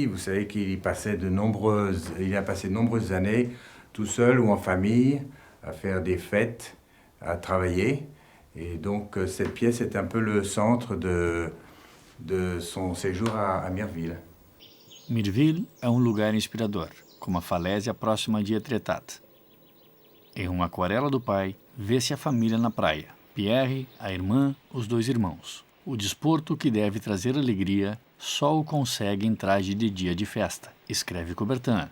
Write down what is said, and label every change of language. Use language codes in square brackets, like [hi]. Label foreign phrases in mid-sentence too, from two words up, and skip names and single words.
[fr] Vous savez qu'il a passé de nombreuses années tout seul ou en famille à faire des fêtes, à travailler. Et donc cette pièce est un peu le centre de son séjour à Mirville. [pt] Mirville é um lugar inspirador, com uma falésia próxima de Etretat. Em uma aquarela do pai, vê-se a família na praia. Pierre, a irmã, os 2 irmãos. O desporto que deve trazer alegria só o consegue em traje de dia de festa, escreve Coubertin.